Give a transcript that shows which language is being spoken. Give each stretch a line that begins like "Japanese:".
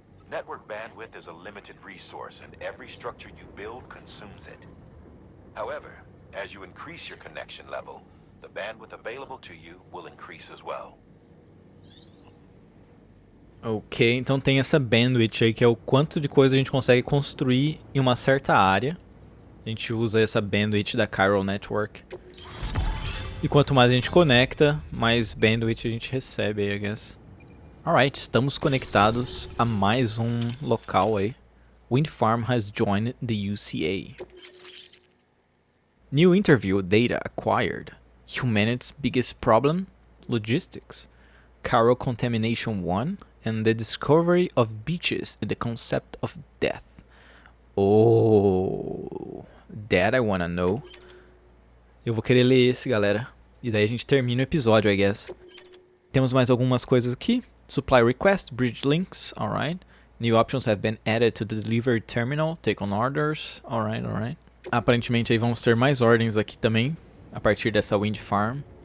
English: Network bandwidth is a limited resource, and every structure you build consumes it. However, as you increase your connection level, the bandwidth available to you will increase as well.
Portuguese: Ok, então tem essa bandwidth aí, que é o quanto de coisa a gente consegue construir em uma certa área. A gente usa essa bandwidth da Chiral Network. E quanto mais a gente conecta, mais bandwidth a gente recebe aí,
English: I guess.
Portuguese: Alright, estamos conectados a mais um local aí.
English: Wind Farm has joined the UCA. New interview data acquired. Humanity's biggest problem? Logistics. Chiral contamination 1 and the discovery of beaches and the concept of death. Oh, that I wanna know.
Portuguese: Eu vou querer ler esse, galera. E daí a gente termina o episódio,
English: I guess.
Portuguese: Temos mais algumas coisas aqui.
English: Supply request, bridge links, alright. New options have been added to the delivery terminal. Take on orders, alright, alright.
Portuguese: Aparentemente aí vamos ter mais ordens aqui também, a partir dessa wind farm.